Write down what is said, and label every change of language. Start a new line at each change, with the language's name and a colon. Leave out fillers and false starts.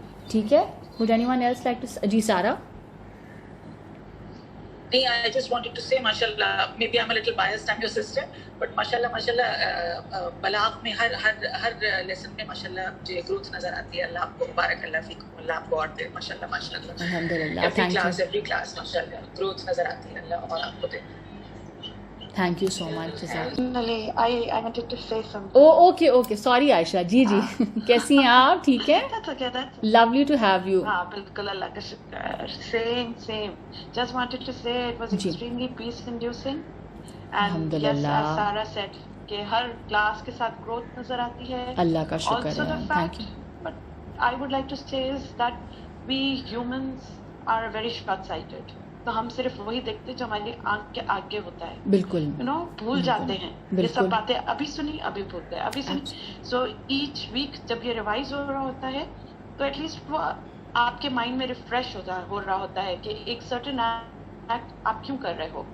Urdu: ٹھیک ہے,
English: would anyone else like to
Urdu: جی سارا.
English: I just wanted to say mashallah, maybe I'm a little biased, I'm your sister, but mashallah
Urdu: بلاغ میں ہر lesson میں mashallah مجھے growth نظر آتی ہے. اللہ آپ کو مبارک اللہ فیکم, اللہ آپ کو اور دے mashallah.
Arabic: الحمدللہ,
English: every class
Urdu: mashallah گروتھ نظر آتی ہے, اللہ اور آپ کو دے.
English: Thank you so much. I wanted to say something. Okay sorry Ayesha.
Urdu: جی کیسی ہیں آپ؟ ٹھیک ہے,
English: Lovely to have you.
Urdu: ہاں بالکل, اللہ کا شکر.
English: same just wanted to say it was extremely peace inducing, and yes, as Sarah said
Urdu: کہ ہر کلاس کے ساتھ گروتھ نظر آتی ہے. اللہ کا شکر
English: also
Urdu: ہے.
English: the fact, but I would like to say is that we humans are very short sighted.
Urdu: تو ہم صرف وہی دیکھتے جو ہماری آنکھ کے آگے ہوتا ہے. بالکل, بھول جاتے ہیں یہ سب باتیں, ابھی سنی ابھی بھول گئے, ابھی سنی.
English: so each week
Urdu: جب یہ ریوائز ہو رہا ہوتا ہے تو
English: at least
Urdu: وہ آپ کے مائنڈ میں ریفریش ہو رہا ہوتا ہے کہ ایک سرٹن ایکٹ آپ کیوں کر رہے ہو.